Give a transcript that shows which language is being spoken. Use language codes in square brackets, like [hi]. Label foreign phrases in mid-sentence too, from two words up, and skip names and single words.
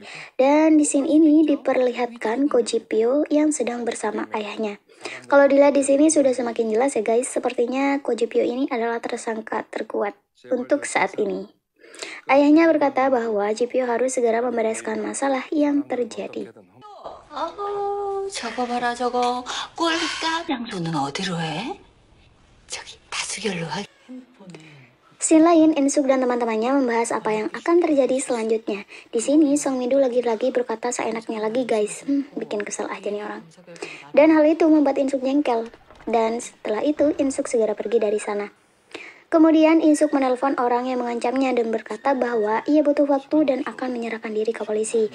[id] Dan di scene ini diperlihatkan Ko Ji Pyo yang sedang bersama ayahnya. Kalau dilihat di sini sudah semakin jelas ya guys, sepertinya Ko Ji Pyo ini adalah tersangka terkuat untuk saat ini. Ayahnya berkata bahwa Ji Pyo harus segera membereskan masalah yang terjadi. [ko] 저거 봐라 저거 꼴값 양손은 어디로 해? 저기 다수결로 하. [id] Scene lain, Insuk dan teman-temannya membahas apa yang akan terjadi selanjutnya. Di sini, Song Mindu lagi-lagi berkata seenaknya lagi guys. Bikin kesel aja nih orang. Dan hal itu membuat Insuk jengkel. Dan setelah itu, Insuk segera pergi dari sana. Kemudian Insuk menelpon orang yang mengancamnya dan berkata bahwa ia butuh waktu dan akan menyerahkan diri ke polisi.